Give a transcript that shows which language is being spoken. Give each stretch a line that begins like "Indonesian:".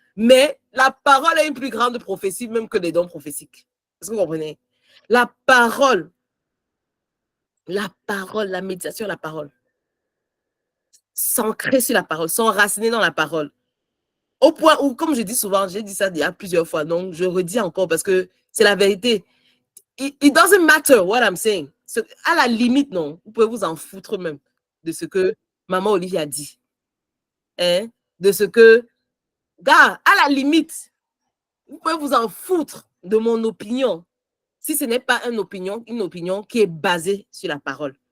French: Mais la parole est une plus grande prophétie même que les dons prophétiques. Est-ce que vous comprenez? La parole, la méditation, la parole. S'ancrer sur la parole, s'enraciner dans la parole. Au point où, comme je dis souvent, j'ai dit ça déjà plusieurs fois, donc je redis encore parce que c'est la vérité.
English: It doesn't matter what I'm saying.
French: À la limite, non, vous pouvez vous en foutre même de ce que maman Olivia dit. Hein? De ce que, gars, à la limite, vous pouvez vous en foutre de mon opinion si ce n'est pas une opinion qui est basée sur la parole.